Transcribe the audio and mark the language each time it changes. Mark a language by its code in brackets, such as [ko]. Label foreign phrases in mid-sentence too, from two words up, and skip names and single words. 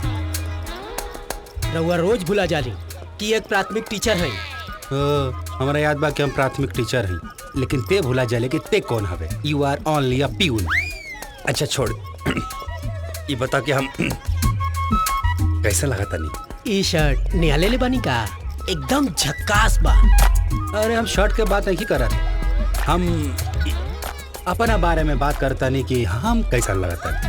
[bho] रउआ रोज भुला जाली कि एक प्राथमिक टीचर है। हमारा याद बा कि हम प्राथमिक टीचर हैं, लेकिन ते भुला जाले कि ते कौन हवे। [en] you are only a peon. [bho] अच्छा छोड़, ये बता कि हम कैसा लगा तनी? ई शर्ट निहाले ले बानी का? एकदम झक्कास बा। अरे हम शर्ट के बात नहीं करत, हम अपना बारे में बात करता नहीं कि हम कैसा लगता।